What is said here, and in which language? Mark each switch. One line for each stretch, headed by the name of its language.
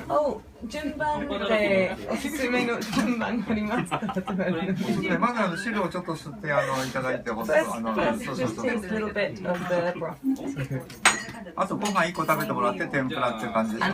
Japanese: Oh, 順番でおすすめの順番がありますか？でまず汁をちょっと吸っていただいてほしい。
English: First, just taste a little bit of the broth.
Japanese: あとご飯1個食べてもらって天ぷらっていう感じですよ